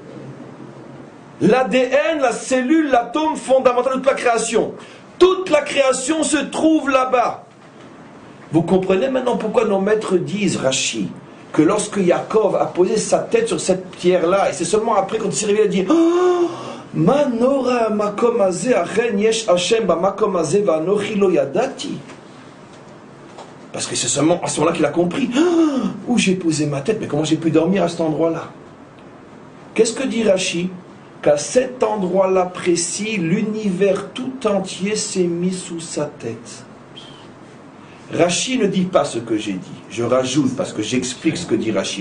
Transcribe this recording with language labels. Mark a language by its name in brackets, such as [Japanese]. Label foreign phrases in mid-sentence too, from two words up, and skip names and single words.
[French] L'ADN, la cellule, l'atome fondamental de toute la création. Toute la création se trouve là-bas. Vous comprenez maintenant pourquoi nos maîtres disent, Rashi, que lorsque Yaakov a posé sa tête sur cette pierre-là, et c'est seulement après quand il s'est réveillé, il a dit oh, [Hebrew] מה נורא מקום הזה אכן יש השם במקום הזה ואנכי לא ידעתי. [French] Parce que c'est seulement à ce moment-là qu'il a compris où j'ai posé ma tête, mais comment j'ai pu dormir à cet endroit-là. Qu'est-ce que dit Rashi? Qu'à cet endroit-là précis, l'univers tout entier s'est mis sous sa tête. Rashi ne dit pas ce que j'ai dit. Je rajoute parce que j'explique ce que dit Rashi.